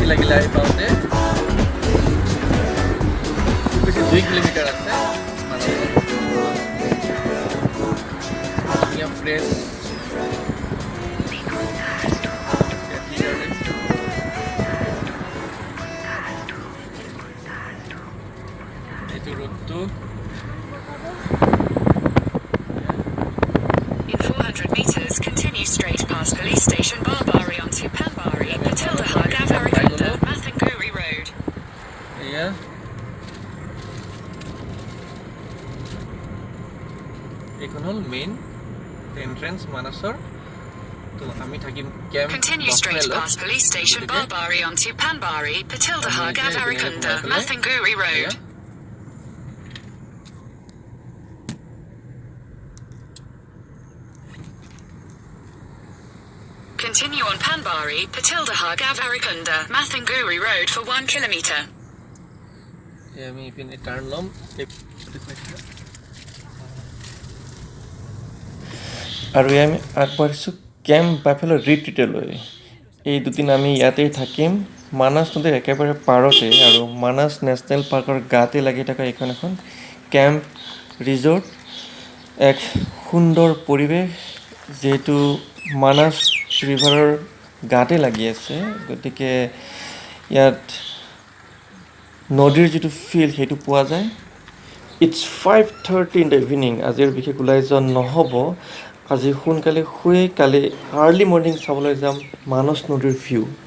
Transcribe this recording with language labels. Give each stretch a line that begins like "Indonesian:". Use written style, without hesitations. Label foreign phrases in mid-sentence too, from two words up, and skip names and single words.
Assamese: বিলাহী পাওঁতে খুব বেছি 2 কিলোমিটাৰ আছে ধুনীয়া ফ্ৰেছ এইটো ৰোডটো
English: In 400 meters, continue straight past police station Barbary onto Panbari, Patildaha, Gavarikunda, Mathanguri Road.
Assamese: এয়া এইখন হ'ল
English: main entrance
Assamese: মানসৰ তো আমি থাকিম কেম্প
English: Continue straight past police station Barbary onto Panbari, Patildaha, Gavarikunda, Mathanguri Road. Continue on Panbari, Patildaha, Gavarikunda, Mathanguri Road for 1 kilometer.
Assamese: আমি ইপিনে টাৰ্ণ ল'ম আৰু আমি আগবাঢ়িছোঁ কেম্প বাইফালে ৰিট্ৰিটলৈ এই দুদিন আমি ইয়াতেই থাকিম মানাস নদীৰ একেবাৰে পাৰতে আৰু মানাস নেশ্যনেল পাৰ্কৰ গাতে লাগি থকা এইখন এখন
English: camp resort
Assamese: এক সুন্দৰ পৰিৱেশ যিহেতু মানাস ৰিভাৰৰ গাতে লাগি আছে গতিকে ইয়াত নদীৰ যিটো ফিল সেইটো পোৱা যায়
English: it's 5:30 in the evening
Assamese: আজিৰ বিশেষ ওলাই যোৱা নহ'ব আজি সোনকালে শুই কালি
English: early morning
Assamese: চাবলৈ যাম মানস নদীৰ ভিউ